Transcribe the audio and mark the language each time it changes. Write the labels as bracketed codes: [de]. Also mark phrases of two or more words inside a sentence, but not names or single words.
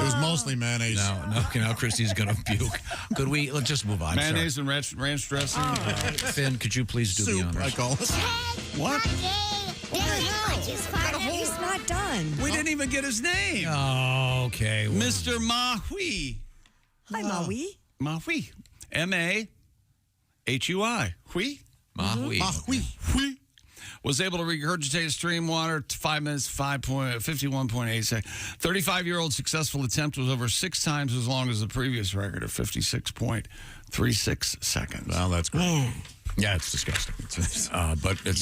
[en] It was mostly mayonnaise. Now Christy's going to puke. Could we, let's just move on. Mayonnaise and ranch dressing. Finn, could you please do the Soup, honors? I call it. What? He's not done. We didn't even get his name. Oh, okay. Well, Mr. Mahui. Hi, Maui. Mahui. M-A-H-U-I. Hui. Mahui. Hui. Was able to regurgitate stream water 5 minutes, 51.8 seconds. 35-year-old successful attempt was over 6 times as long as the previous record of 56.36 seconds. Well, that's great. Yeah, it's disgusting. But it's